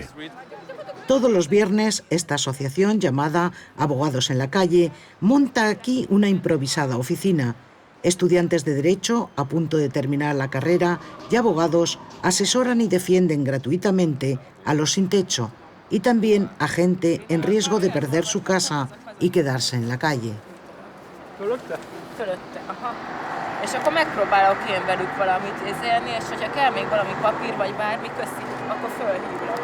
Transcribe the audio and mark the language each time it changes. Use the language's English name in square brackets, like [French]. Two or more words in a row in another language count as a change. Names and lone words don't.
[Spanish] Todos los viernes, esta asociación llamada Abogados en la Calle monta aquí una improvisada oficina. Estudiantes de Derecho, a punto de terminar la carrera, y abogados asesoran y defienden gratuitamente a los sin techo y también a gente en riesgo de perder su casa y quedarse en la calle. [Hungarian] És akkor megpróbálok én velük valamit érzélni, és hogyha kell még valami papír vagy bármi, köszi, akkor fölhívlak.